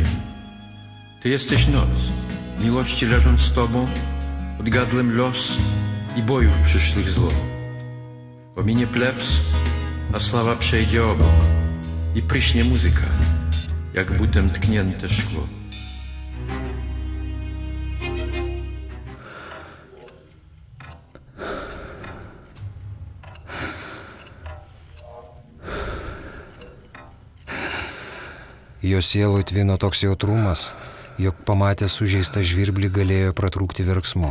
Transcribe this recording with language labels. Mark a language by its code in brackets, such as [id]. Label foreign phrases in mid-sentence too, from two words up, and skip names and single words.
[pl] Ty jesteś noc, miłości leżąc z Tobą, odgadłem los i bojów przyszłych zło. Pominie plebs, a sława przejdzie obok i pryśnie muzyka, jak butem tknięte szkło. [lt] Jo sieloj tvino toks jautrumas, jog pamatęs sužeistą žvirblį galėjo pratrūkti verksmu.